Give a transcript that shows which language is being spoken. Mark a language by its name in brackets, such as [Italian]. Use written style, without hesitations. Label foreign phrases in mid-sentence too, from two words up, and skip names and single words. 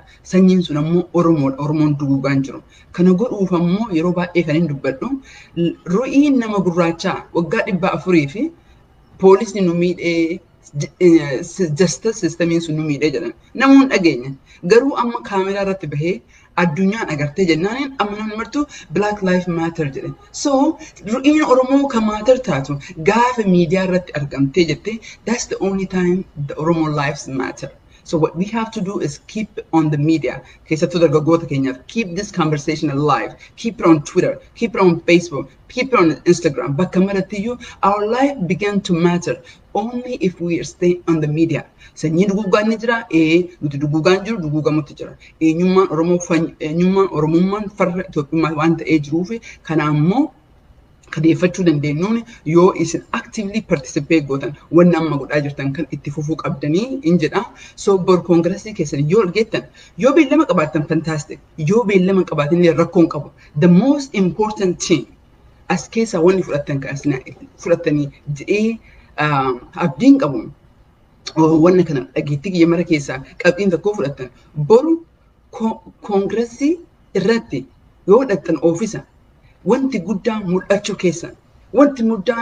[Oromo] Sanyiin sun ammoo Oromoodha. Oromoon duguugaan jiru. Kana godhuuf ammoo yeroo baay'ee kan hin dubbadhu ru'iin nama gurraachaa waggaa 400 fi poolisni nu miidhee [English] justice systemiin [Oromo] sun nu miidhee jedhan. Namoonni dhageenya. Garuu amma kaameraa irratti bahee addunyaan agartee jennaan amma martu Black Lives Matter jedhe. So ru'iin Oromoo kan matter taatu gaafa miidiyaa irratti argamtee jette [English] that's the only time the Oromo lives matter. So what we have to do is keep on the media. [Oromo] Keessattuu dargaggoota keenyaaf [English] keep this conversation alive. Keep it on Twitter. Keep it on Facebook. Keep it on Instagram. [Oromo] Bakka marattiyyuu [English] our life began to matter only if we stay on the media. [Oromo] Sanyiin duguugaan ni jira. Nuti duguugaan jiru duguugamutti jira. Eenyummaan Oromummaan farra Itoophiyaa waan ta'ee jiruufi kana ammoo kadeeffachuu dandeenyuun yoo isin [English] actively participate [Oromo] gootan wanni amma godhaa jirtan kan itti fufuu qabdanii in jedha. So bor koongirasii keessan yoo argeettan yoo beellama qabaattan fantastic. Yoo beellama qabaatan rakkoon qabu. [English] The most important thing [Oromo] as keessa wanni fudhattan kaasina fudhattanii jedhee abdiin qabu. Wanna kana dhageettii kiyya mara keessaa qabxiin tokko fudhattan boru koongirasii irratti yoo hidhattan oofisa wanti guddaa mul'achuu keessan wanti muddaa